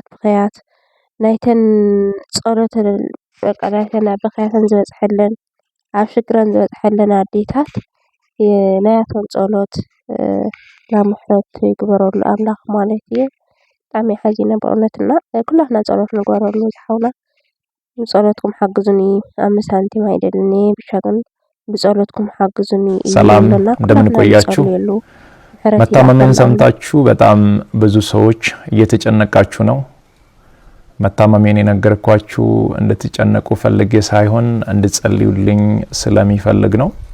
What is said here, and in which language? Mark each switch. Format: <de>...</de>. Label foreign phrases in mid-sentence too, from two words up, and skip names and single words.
<ti>ብኸያት ናይተን ጸሎት በቃ ናይተን ብኸያተን ዝበጽሐለን ኣብ ሽግረን ዝበጽሐለን ኣዴታት ናያቶም ጸሎት ላብ ምሕረት ይግበረሉ ኣምላኽ ማለት እዩ ብጣዕሚ ሓዚነ በእውነትና ኩላትና ጸሎት ንግበረሉ ዝሓውና ጸሎትኩም ሓግዙኒ ኣብ ሳንቲም አይደልኒ</ti> <am>ብቻ ግን</am> <ti>በጸሎትኩም ሓግዙኒ</ti> <am>ሰላም እንደምን ቆያችሁ መታመሜን ሰምታችሁ በጣም ብዙ ሰዎች እየተጨነቃችሁ ነው መታመሜን የነገርኳችሁ እንድትጨነቁ ፈልጌ ሳይሆን እንድትጸልዩልኝ ስለሚፈልግ ነው</am>